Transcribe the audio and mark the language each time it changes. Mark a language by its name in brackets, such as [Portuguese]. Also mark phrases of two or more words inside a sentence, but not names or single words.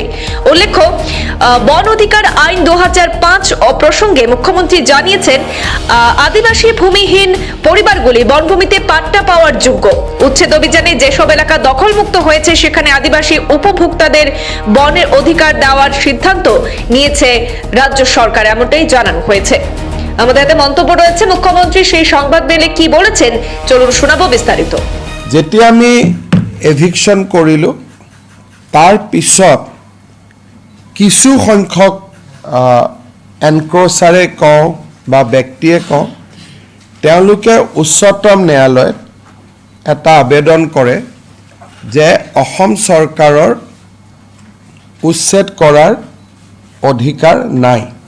[Bangla] উল্লেখ্য, বন অধিকার আইন 2005 প্রসঙ্গে মুখ্যমন্ত্রী জানিয়েছেন, আদিবাসী ভূমিহীন পরিবারগুলি বনভূমিতে পাট্টা পাওয়ার যোগ্য। উচ্ছেদ অভিযানে যেসব এলাকা দখলমুক্ত হয়েছে সেখানে আদিবাসী উপভোক্তাদের বনের অধিকার দেওয়ার সিদ্ধান্ত নিয়েছে রাজ্য সরকার, এমনটাই জানানো হয়েছে। আমাদের হাতে মন্তব্য রয়েছে মুখ্যমন্ত্রী সেই সংবাদ মেলে কি বলেছেন, চলুন শোনাবো বিস্তারিত। [Assamese] যেতিয়া আমি এভিকশন কৰিলো তাৰ পিছত কিছু সংখ্যক এনক্ৰোচাৰে কওঁ বা ব্যক্তিয়ে কওঁ, তেওঁলোকে উচ্চতম ন্যায়ালয়ত এটা আবেদন কৰে যে অসম চৰকাৰৰ উচ্ছেদ কৰাৰ অধিকাৰ নাই।